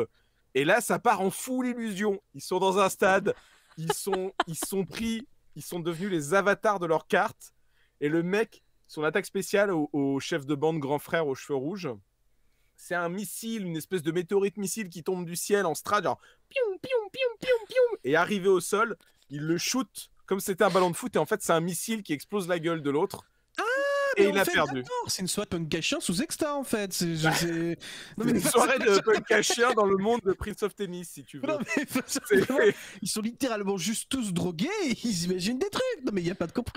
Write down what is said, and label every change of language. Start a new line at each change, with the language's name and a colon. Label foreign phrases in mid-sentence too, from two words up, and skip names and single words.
French: Et là, ça part en full illusion. Ils sont dans un stade, ils sont devenus les avatars de leur carte. Et le mec, son attaque spéciale au chef de bande grand frère aux cheveux rouges, c'est un missile, une espèce de météorite missile qui tombe du ciel en strat, genre pium, pium, pium, pium, pium. Et arrivé au sol, il le shoot comme si c'était un ballon de foot. Et en fait, c'est un missile qui explose la gueule de l'autre. Et il a perdu. C'est une soirée punk à chien sous Exta en fait. C'est une soirée de punk à chien dans le monde de Prince of Tennis, si tu veux. Non, ils sont littéralement juste tous drogués et ils imaginent des trucs. Non mais il n'y a pas de compris.